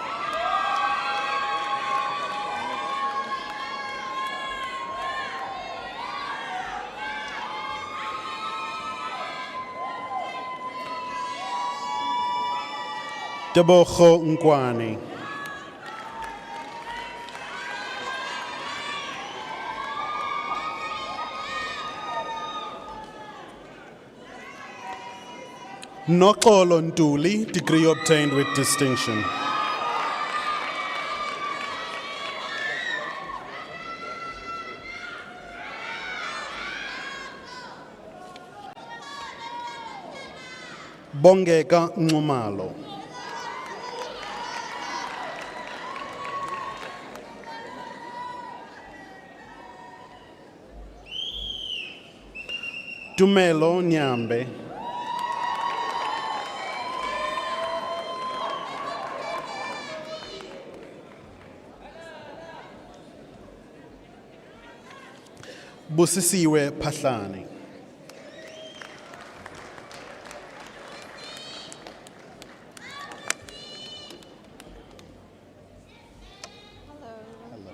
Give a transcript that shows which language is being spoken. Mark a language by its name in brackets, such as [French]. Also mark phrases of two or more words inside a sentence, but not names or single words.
[English] Tebogo Nkwane. Noxolo Ntuli, degree obtained with distinction. Bongeka Nxumalo. Tumelo Nyambe. Busisiwe Pahlani. Hello.